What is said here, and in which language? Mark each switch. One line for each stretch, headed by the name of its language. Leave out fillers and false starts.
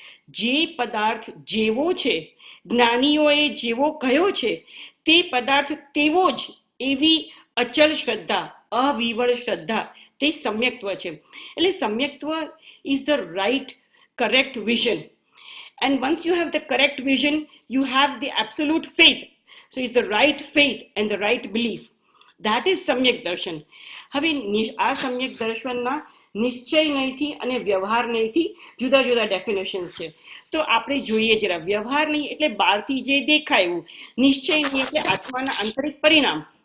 Gujarati: જે પદાર્થ જેવો છે, જ્ઞાનીઓએ જેવો કહ્યો છે તે પદાર્થ તેવો જ, એવી અચલ શ્રદ્ધા, અવિવળ શ્રદ્ધા, તે સમ્યક્ત્વ છે. એટલે સમ્યક્ત્વ
English: is the right correct vision, and once you have the correct vision you have the absolute faith. So it's the right faith and the right belief. That is
Gujarati: સમ્યક દર્શન. હવે આ સમ્યક દર્શનના નિશ્ચય નહીંથી અને વ્યવહાર નહીંથી જુદા જુદા ડેફિનેશન છે. તો આપણે જોઈએ જરા. વ્યવહાર નહીં એટલે બહારથી જે દેખાય એવું, નિશ્ચય નહીં એટલે આત્માના આંતરિક પરિણામ.